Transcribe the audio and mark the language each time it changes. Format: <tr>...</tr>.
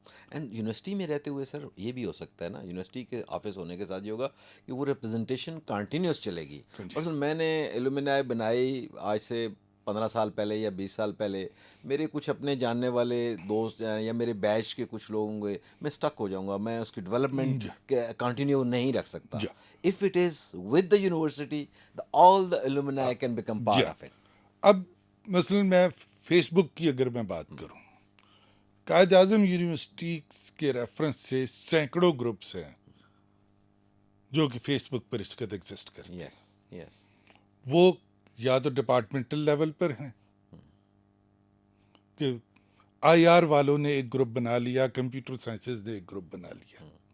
<ur>And university میں رہتے ہوئے سر یہ بھی ہو سکتا ہے نا, یونیورسٹی کے آفس ہونے کے ساتھ یہ ہوگا کہ وہ ریپرزنٹیشن کنٹینیوس چلے گی. مثلا میں نے الومنائی بنائی آج سے 15 سال پہلے یا 20 سال پہلے, میرے کچھ اپنے جاننے والے دوست یا میرے بیچ کے کچھ لوگ ہوں گے, میں اسٹک ہو جاؤں گا, میں اس کی ڈیولپمنٹ کنٹینیو نہیں رکھ سکتا.</ur> <en>If it is with the university, all the alumni can become part of it.</en> <ur>اب مثلا میں فیس بک کی اگر میں بات کروں, قائد اعظم یونیورسٹی کے ریفرنس سے سینکڑوں گروپس ہیں جو کہ فیس بک پر اس وقت ایگزسٹ کرتے ہیں.</ur> <en>yes,</en> <ur>وہ یا تو ڈپارٹمنٹل لیول پر ہیں کہ آئی آر والوں نے ایک گروپ بنا لیا, کمپیوٹر سائنسز نے ایک گروپ بنا لیا.</ur>